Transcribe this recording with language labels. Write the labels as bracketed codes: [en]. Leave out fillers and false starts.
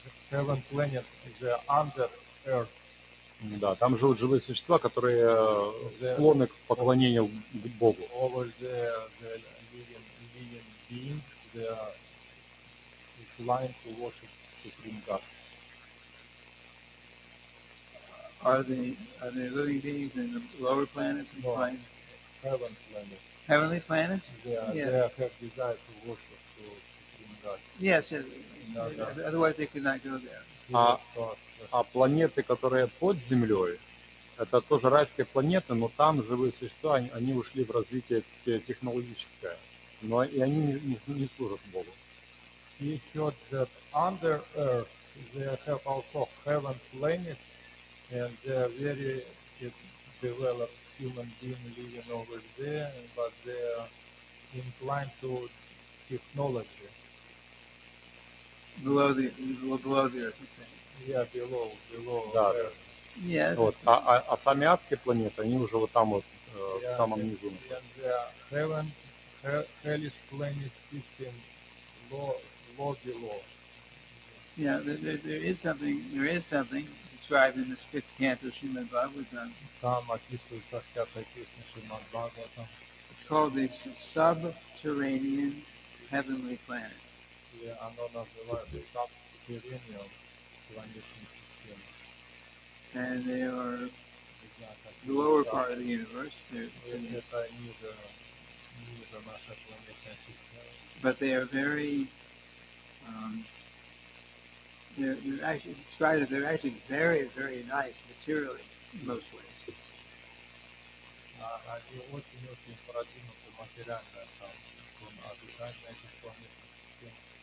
[en] Heaven planet is under earth. [ru] Да, там живут живые существа, которые склонны к поклонению к Богу. [en] Over the living beings, they are inclined to worship Supreme God. Are the living beings in the lower planets inclined? Heaven planet. Heavenly planets? They have desire to worship Supreme God. Yes. Otherwise they could not go there. [ru] А планеты, которые под землей, это тоже райские планеты, но там живые существа, они ушли в развитие технологическое, но и они не служат Богу. [en] He heard that under earth they have also heaven planets, and they are very developed human beings living over there, but they are inclined to technology. Below the earth, you're saying. Yeah, below [ru] Да. [en] earth. Yes. [ru] Вот. А тамиадские планеты, они уже вот там вот в самом низу. [en] And the hellish planet system low below. Yeah, there is something described in this fifth canto of Srimad Bhagavatam. [ru] Там описывается в 5-й песне Шримад Бхагаватам. [en] It's called the subterranean heavenly planets. [ru] И оно называется subterranean планетной системой. [en] And they are the lower part of the universe. [ru] Это ниже нашей планетной системы. [en] But they are very, they're actually described as they're actually very, very nice materially in most ways. [ru] Они очень продвинуты материально, там, обитание этих планетных систем.